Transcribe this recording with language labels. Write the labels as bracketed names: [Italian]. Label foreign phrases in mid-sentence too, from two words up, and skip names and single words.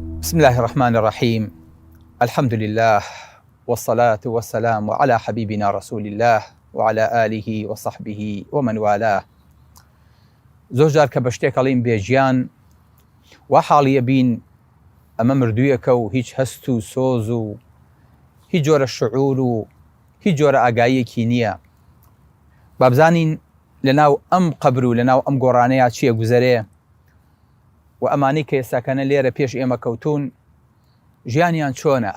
[Arabic] بسم الله الرحمن الرحيم. الحمد لله والصلاة والسلام على حبيبنا رسول الله وعلى آله وصحبه ومن والاه. [Central Kurdish] زۆر جار کە بە شتێک ئەڵێین بێژیان وا حاڵیە بین ئەمە مردوویەکە و هیچ هەست و سۆز و هیچ جۆرە شعور و هیچ جۆرە ئاگاییەکی نییە. با بزانین لەناو ئەم قەبر و لەناو ئەم گۆڕانەیە چییە گوزەرێ و ئەمانەی کە ئێستاکەنە لێرە پێش ئێمە کەوتون ژیانیان چۆنە؟